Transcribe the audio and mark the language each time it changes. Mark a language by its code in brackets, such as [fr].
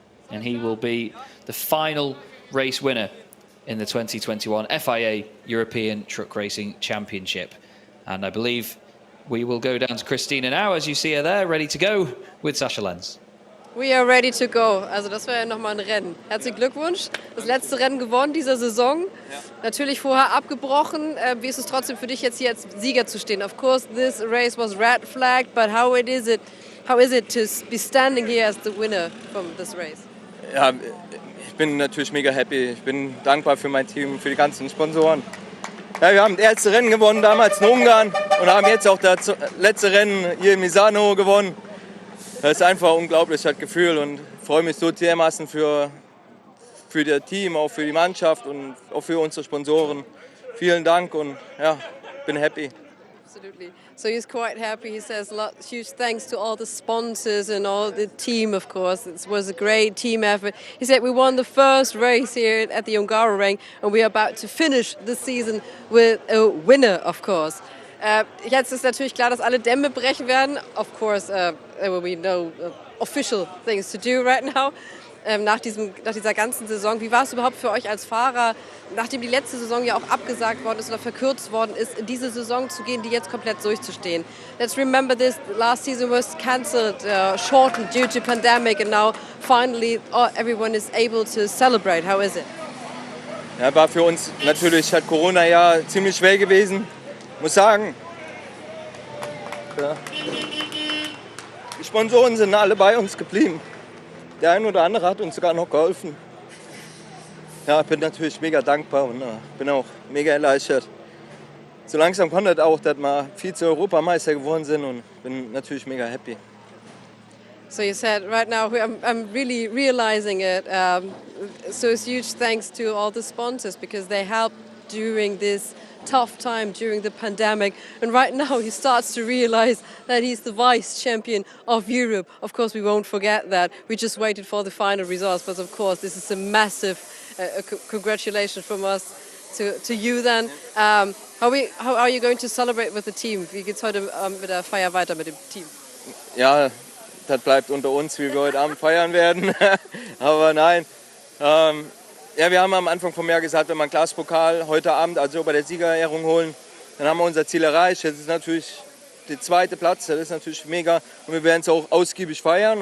[en] And he will be the final race winner in the 2021 FIA European Truck Racing Championship. And I believe we will go down to Christina now, as you see her there, ready to go with Sascha Lenz. We are ready to go. [de] Also das war ja nochmal ein Rennen. Herzlichen Glückwunsch. Das letzte Rennen gewonnen dieser Saison. Ja. Natürlich vorher abgebrochen. Wie ist es trotzdem für dich jetzt hier als Sieger zu stehen? [en] Of course, this race was red flagged, but how is it to be standing here as the winner from this race? [de] Ja, ich bin natürlich mega happy. Ich bin dankbar für mein Team, für die ganzen Sponsoren. Ja, wir haben das erste Rennen gewonnen, damals in Ungarn, und haben jetzt auch das letzte Rennen hier in Misano gewonnen. Das ist einfach ein unglaubliches Gefühl und freue mich so dermaßen für das Team, auch für die Mannschaft und auch für unsere Sponsoren. Vielen Dank und ja, bin happy. [en] Absolutely. So he's quite happy. He says huge thanks to all the sponsors and all the team, of course. It was a great team effort. He said we won the first race here at the Hungaroring and we are about to finish the season with a winner, of course. [de] Jetzt ist natürlich klar, dass alle Dämme brechen werden. [en] Of course, there will be no official things to do right now. [de] Nach dieser ganzen Saison. Wie war es überhaupt für euch als Fahrer, nachdem die letzte Saison ja auch abgesagt worden ist oder verkürzt worden ist, in diese Saison zu gehen, die jetzt komplett durchzustehen? [en] Let's remember this, last season was cancelled, shortened due to pandemic and now finally everyone is able to celebrate. How is it? [de] Ja, war für uns natürlich, hat Corona ja ziemlich schwer gewesen, muss sagen. Ja. Die Sponsoren sind alle bei uns geblieben. Der ein oder andere hat uns sogar noch geholfen. Ja, ich bin natürlich mega dankbar und bin auch mega erleichtert. So langsam kommt das auch, dass wir Vize-Europameister geworden sind und bin natürlich mega happy. [en] So you said right now I'm really realizing it. So it's huge thanks to all the sponsors because they helped during this tough time during the pandemic, and right now he starts to realize that he's the vice champion of Europe. Of course, we won't forget that. We just waited for the final results, but of course, this is a massive congratulations from us to you then. How are you going to celebrate with the team? [de] Wie geht's heute mit der Feier weiter mit dem Team? Ja, das bleibt unter uns, wie wir heute Abend feiern werden. Aber nein. Ja, wir haben am Anfang vom Jahr gesagt, wenn wir einen Glaspokal heute Abend, also bei der Siegerehrung holen, dann haben wir unser Ziel erreicht. Das ist natürlich der zweite Platz, das ist natürlich mega. Und wir werden es auch ausgiebig feiern.